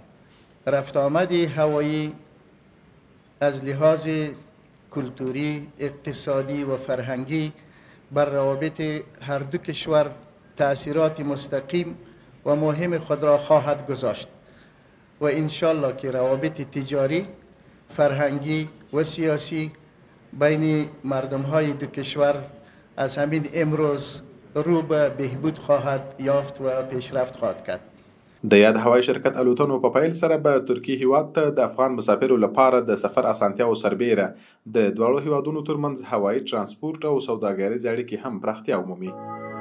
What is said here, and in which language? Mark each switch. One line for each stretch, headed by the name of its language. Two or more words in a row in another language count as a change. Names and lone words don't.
Persian: رفت آمد هوایی از لحاظ کلتوری، اقتصادی و فرهنگی بر روابط هر دو کشور تأثیرات مستقیم و مهم خود را خواهد گذاشت و انشالله که روابط تجاری، فرهنگی و سیاسی بین مردم های دو کشور از همین امروز رو به بهبود خواهد یافت و پیشرفت خواهد کرد.
Pashto: د یاد هوایي شرکت الوتنو په پیل سره به ترکیې هیواد ته د افغان مسافرو لپاره د سفر اسانتیاو سربیره د دواړو هیوادونو ترمنځ هوایي ترانسپورټ او سوداګریز اړیکې هم پراختیا ومومي.